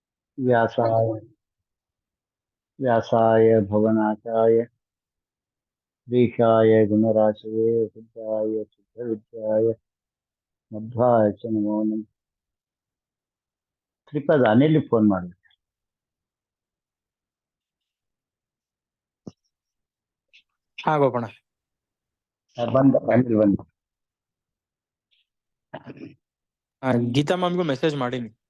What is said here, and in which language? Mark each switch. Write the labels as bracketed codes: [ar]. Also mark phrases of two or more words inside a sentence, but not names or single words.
[sa] व्यासाय व्यासाय भवनाशाय श्रीशाय गुणराशये सिद्धाय सिद्धविद्याय मध्वाय च नमो नमः. [kn] ಶ್ರೀಪಾದ್ ಅನಿಲ್ ಫೋನ್ ಮಾಡಿ. ಹಾ ಗೋಪಣ್ಣ, ಅನಿಲ್ ಬಂದ. ಗೀತಾ ಮ್ಯಾಮ್ಗೂ ಮೆಸೇಜ್ ಮಾಡೀನಿ.